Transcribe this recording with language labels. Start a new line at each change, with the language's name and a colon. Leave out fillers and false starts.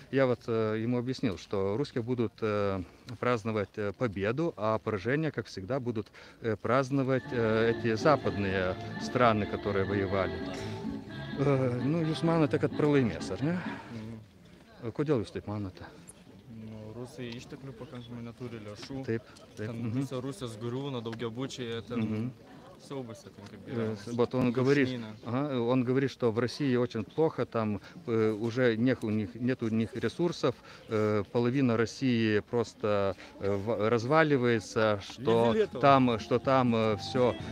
Russian: Я вот ему объяснил, что русские будут праздновать победу, а поражение, как всегда, будут праздновать эти западные страны, которые воевали.
Lithuanian: Jūs manote, kad pralaimės, ar ne? Kodėl jūs taip manote? Rusai išteklių pakankamai neturi lėšų. Taip. Visa Rusijos griūna, daugiabučiai, ten siaubas,
Russian: Вот он говорит, что в России очень плохо, там уже нет у них ресурсов, половина России просто разваливается, что там все...